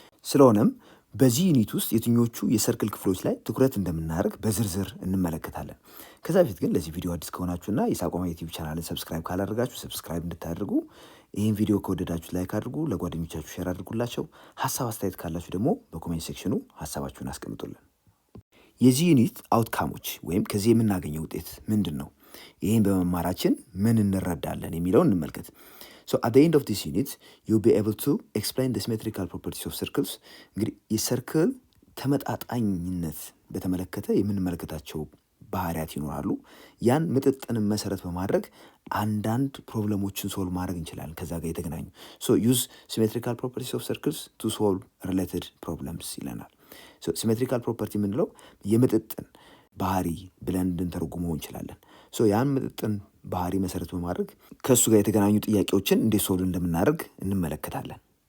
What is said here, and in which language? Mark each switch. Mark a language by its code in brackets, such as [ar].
[am] ስለሆነም በዚህ ዩኒት ውስጥ የትኞቹ የሰርክል ክፍሎች ላይ ትኩረት እንደምናደርግ በዝርዝር እንመለከታለን። ከዛ በፊት ግን ለዚህ ቪዲዮ አዲስ ከሆናችሁና የሳቋማ ዩቲዩብ ቻናልን ሰብስክራይብ ካላደረጋችሁ ሰብስክራይብ እንድታደርጉ፣ ይህን ቪዲዮ ከወደዳችሁ ላይክ አድርጉ፣ ለጓደኞቻችሁ ሼር አድርጉላቸው። ሀሳብ አስተያየት ካላችሁ ደግሞ በኮሜንት ሴክሽኑ ሀሳባችሁን አስቀምጡልን። የዚህ ዩኒት አውትካሞች ወይም ከዚህ የምናገኘው ውጤት ምንድን ነው? ይህን በመማራችን ምን እንረዳለን የሚለውን እንመልከት። [en] So at the end of this unit, you'll be able to explain the symmetrical properties of circles. [am] እንግዲህ የሰርክል ተመጣጣኝነት በተመለከተ የምንመለከታቸው ባህሪያት ይኖራሉ። ያን ምጥጥንን መሰረት በማድረግ አንዳንድ ፕሮብለሞችን ሶልቭ ማድረግ እንችላለን ከዛ ጋር የተገናኙ። [en] So use symmetrical properties of circles to solve related problems [am] ይለናል። [en] So symmetrical property [am] የምንለው የምጥጥን ባህሪ ብለን እንድንተረጉመው እንችላለን። So ያን ምጥጥን ባህሪ መሰረት በማድረግ ከእሱ ጋር የተገናኙ ጥያቄዎችን እንዴት ሶልቭ እንደምናደርግ እንመለከታለን።